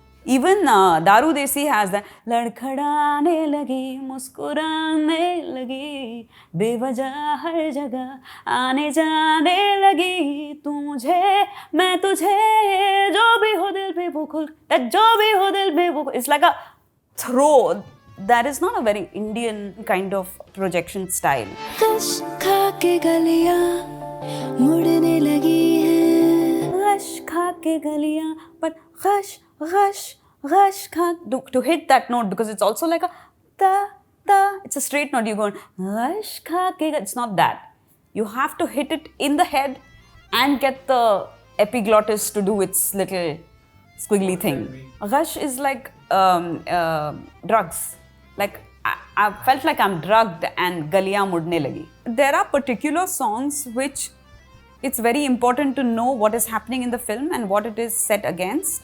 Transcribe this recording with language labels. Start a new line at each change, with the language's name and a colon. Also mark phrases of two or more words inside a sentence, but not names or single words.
English: Even Daru Desi has that
Hindi: लड़खड़ाने लगी मुस्कुराने लगी बेवजह हर जगह आने जाने लगी तू मुझे मैं तुझे जो भी हो दिल पे वो खुल जो भी हो दिल पे वो.
English: It's like a throw that is not a very Indian kind of projection style.
Hindi: कश खा के गलियां मुड़ने लगी हैं कश खा के गलियां
English: but
Hindi: कश कश कश खा
English: to hit that note because it's also like a ta ta, it's a straight note. You go
Hindi: कश खा के,
English: it's not that. You have to hit it in the head and get the epiglottis to do its little squiggly thing. Rush is like drugs. Like I felt like I'm drugged and
Hindi: गलियां मुड़ने लगी.
English: There are particular songs which it's very important to know what is happening in the film and what it is set against.